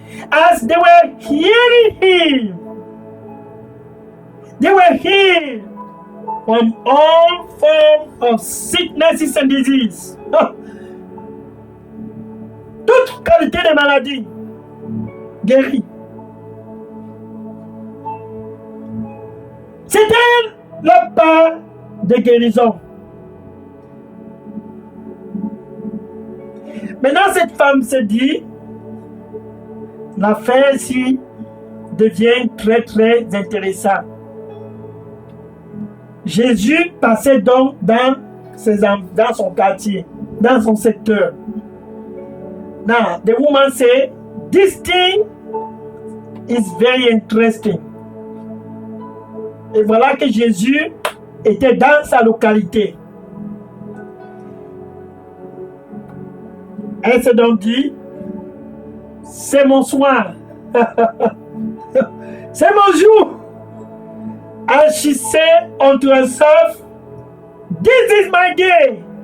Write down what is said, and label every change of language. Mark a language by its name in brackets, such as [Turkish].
[English] As they were hearing him, they were healed from all forms of sicknesses and disease. [French] Toute qualité de maladie guérie. C'était le pas de guérison. Maintenant, cette femme se dit, l'affaire ici devient très très intéressante. Jésus passait donc dans son quartier, dans son secteur. [English] Now, the woman said, this thing is very interesting. [French] Et voilà que Jésus était dans sa localité. Elle s'est donc dit, c'est mon soir. C'est mon jour. [English] And she said unto herself, this is my day.